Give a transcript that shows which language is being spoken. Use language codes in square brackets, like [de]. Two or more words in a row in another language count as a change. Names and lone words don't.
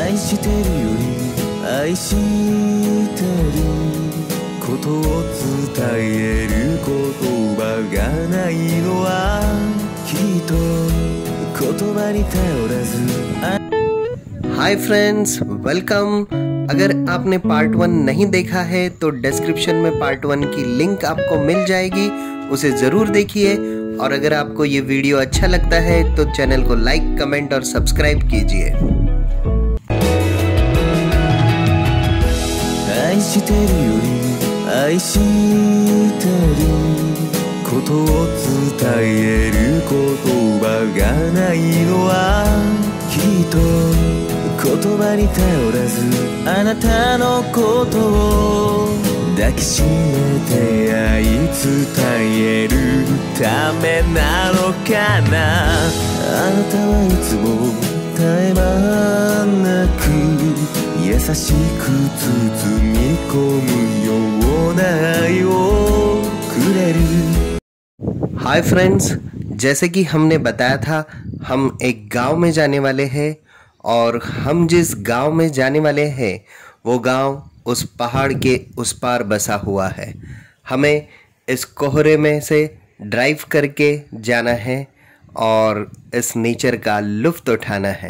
[ja] してるより愛してることを伝える言葉がないのはきっと言葉に頼らず。 [en] Hi friends, welcome. [hi] अगर आपने पार्ट 1 नहीं देखा है तो डिस्क्रिप्शन में पार्ट 1 की लिंक आपको मिल जाएगी, उसे ज़रूर देखिए। और अगर आपको ये वीडियो अच्छा लगता है तो चैनल को [en] like, comment [hi] और सब्सक्राइब कीजिए। [ja] 愛してるより愛してることを伝える言葉がないのはきっと言葉に頼らずあなたのことを抱きしめて愛伝えるためなのかな。あなたはいつも絶え間なく優しく包み込むような愛をくれる。 [en] Hi friends, [hi] जैसे कि हमने बताया था, हम एक गांव में जाने वाले हैं और हम जिस गांव में जाने वाले हैं वो गांव उस पहाड़ के उस पार बसा हुआ है। हमें इस कोहरे में से ड्राइव करके जाना है और इस नेचर का लुत्फ़ उठाना है।